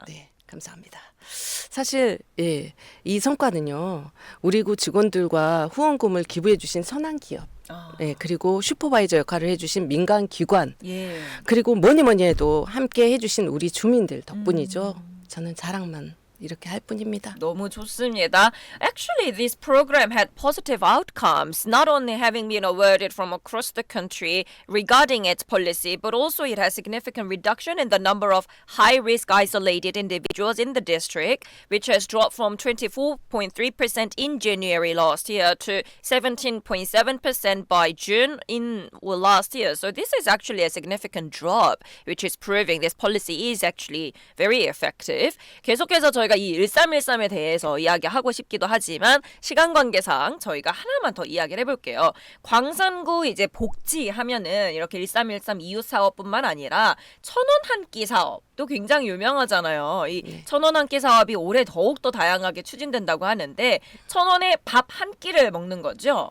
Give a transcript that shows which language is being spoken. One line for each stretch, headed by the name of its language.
Korean: 네, 감사합니다. 사실 이 성과는요. 우리 구 직원들과 후원금을 기부해 주신 선한 기업, 그리고 슈퍼바이저 역할을 해주신 민간 기관, 그리고 뭐니 해도 함께 해주신 우리 주민들 덕분이죠. 저는 자랑만 이렇게 할 뿐입니다. 너무 좋습니다.
English: Actually, this program had positive outcomes, not only having been awarded from across the country regarding its policy, but also it has significant reduction in the number of high-risk isolated individuals in the district, which has dropped from 24.3% in January last year to 17.7% by June in last year. So this is actually a significant drop, which is proving this policy is actually very effective.
Korean: 계속해서 저희가 이 1313에 대해서 이야기하고 싶기도 하지만 시간 관계상 저희가 하나만 더 이야기를 해볼게요. 광산구 이제 복지 하면은 이렇게 1313 이웃 사업뿐만 아니라 천원 한 끼 사업도 굉장히 유명하잖아요. 이 천원 한 끼 사업이 올해 더욱 더 다양하게 추진된다고 하는데 천원에 밥 한 끼를 먹는 거죠?